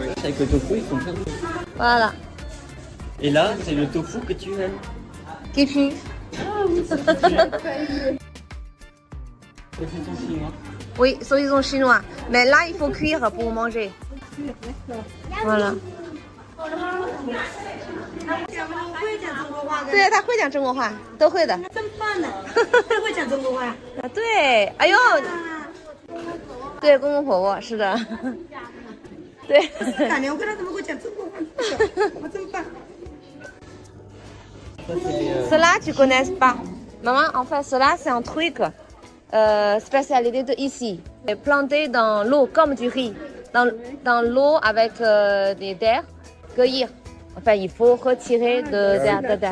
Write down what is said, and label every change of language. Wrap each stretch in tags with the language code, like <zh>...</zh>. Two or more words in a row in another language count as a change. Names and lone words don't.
<fr>Avec le tofu, ils font plein de choses. Voilà. Et là, c'est le tofu que tu aimes. Qui pue. C'est ton chinois. Oui, saucisson chinois. Mais là, il faut cuire pour manger. Voilà.</fr> <zh>对，他会讲中国话，都会的。真棒呢，会讲中国话。啊，对，哎呦，对，公公婆婆是的，对。感觉我跟他怎么会讲中国话？我真棒。</zh> <fr>Cela, tu connais pas. Maman, en fait, cela, c'est un truc spécialité de ici. Planté dans l'eau comme du riz. Dans l'eau avec des terres, cueillir. Enfin, il faut retirer dedans.</fr>